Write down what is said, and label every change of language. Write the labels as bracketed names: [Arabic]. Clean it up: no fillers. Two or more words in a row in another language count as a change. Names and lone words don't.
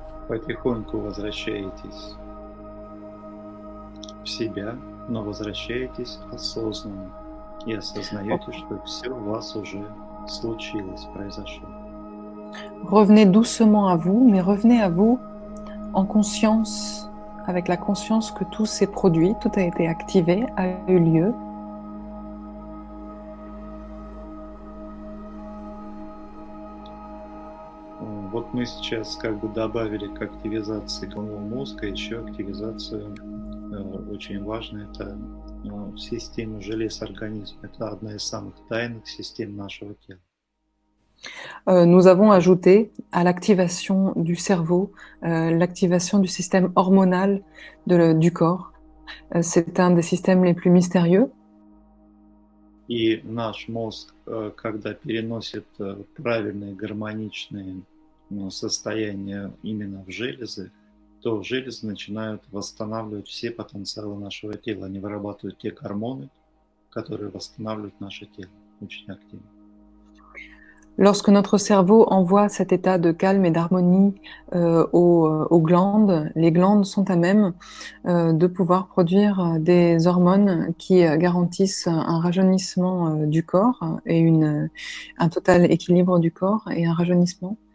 [Russian] Потихоньку возвращаетесь в себя, но возвращаетесь осознанно и осознаете, что все у вас уже случилось, произошло. [French] Revenez doucement à vous, mais revenez à vous en conscience, avec la conscience que tout s'est produit, tout a été activé, a eu lieu. [Russian] Вот мы сейчас как бы добавили к активизации головного мозга еще активизацию, очень важно, это систему желез организма. Это одна из самых тайных систем нашего тела. [French] Nous avons ajouté à l'activation du cerveau, l'activation du système hormonal du corps. C'est un des systèmes les plus mystérieux. [Russian] И наш мозг, когда переносит правильные гармоничные состояния именно в железы, то железы начинают восстанавливать все потенциалы нашего тела. Они вырабатывают те гормоны, которые восстанавливают наше тело очень активно. [French] Lorsque notre cerveau envoie cet état de calme et d'harmonie aux glandes, les glandes sont à même de pouvoir produire des hormones qui garantissent un rajeunissement du corps et un total équilibre du corps et un rajeunissement.